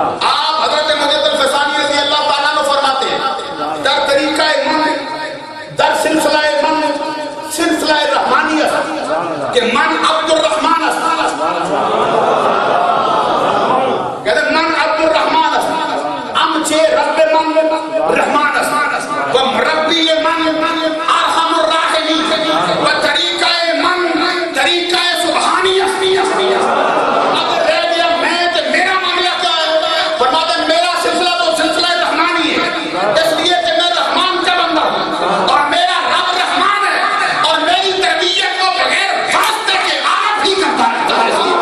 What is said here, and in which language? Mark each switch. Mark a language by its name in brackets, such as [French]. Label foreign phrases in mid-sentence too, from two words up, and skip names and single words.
[Urdu] آپ حضرت مجدد فسانی [Arabic] رضی اللہ تعالیٰ عنہ [Urdu] فرماتے ہیں [Persian] در طریقہ من در سلسلہ من سلسلہ رحمانیہ کہ من عبد الرحمن است, [Urdu] کہتے ہیں [Persian] من عبد الرحمن است ام چے رب من رحمان است و مربی من [Arabic] ارحم الراحمین [Persian] و طریقہ من طریقہ سبحانی است. [Urdu] اگر رہ گیا میں تو میرا معاملہ کیا ہے, فرماتے ہیں میرا سلسلہ تو سلسلہ رحمانی ہے, اس لیے کہ میں رحمان کا بندہ ہوں اور میرا رب رحمان ہے اور میری تربیت کو بغیر واسطے کے آپ ہی کرتا رہتا ہے.